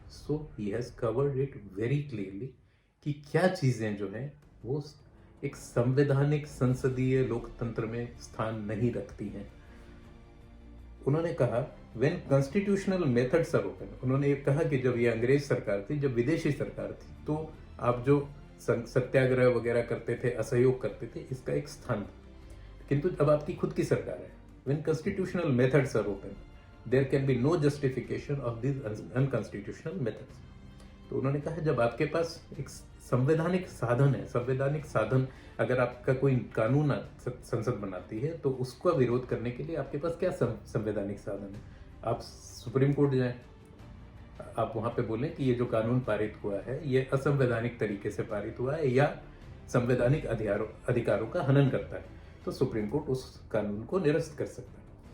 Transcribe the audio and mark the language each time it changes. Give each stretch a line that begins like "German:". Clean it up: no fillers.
Hindi: So he has covered it very clearly कि क्या चीजें जो हैं वो एक संवैधानिक संसदीय लोकतंत्र में स्थान नहीं रखती हैं। उन्होंने कहा when constitutional methods are open, उन्होंने कहा कि जब ये अंग्रेज सरकार थी, जब विदेशी सरकार थी, तो आप जो सत्याग्रह वगैरह करते थे, असहयोग करते थे, इसका एक स्थान था।
English: किंतु अब आपकी खुद की सरकार है, when constitutional methods are open, there can be no justification of these unconstitutional methods.
Hindi: तो उन्होंने कहा जब आपके पास एक संवैधानिक साधन है, संवैधानिक साधन, अगर आपका कोई कानून संसद बनाती है तो उसका विरोध करने के लिए आपके पास क्या संवैधानिक साधन है? आप सुप्रीम कोर्ट जाएं, आप वहां पे बोलें कि ये जो कानून पारित हुआ है ये असंवैधानिक तरीके से पारित हुआ है या संवैधानिक अधिकारों का हनन करता है, तो सुप्रीम कोर्ट उस कानून को निरस्त कर सकता है।